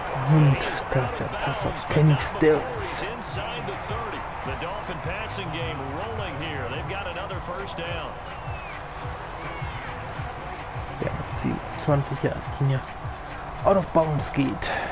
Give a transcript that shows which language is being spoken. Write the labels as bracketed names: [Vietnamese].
[German] Und da ist der Pass auf Kenny Stills. [English] He's inside the 30. The Dolphin passing game rolling here. They've got another 1st down. [German] Der mit 27 Jahre Linie out of bounds geht.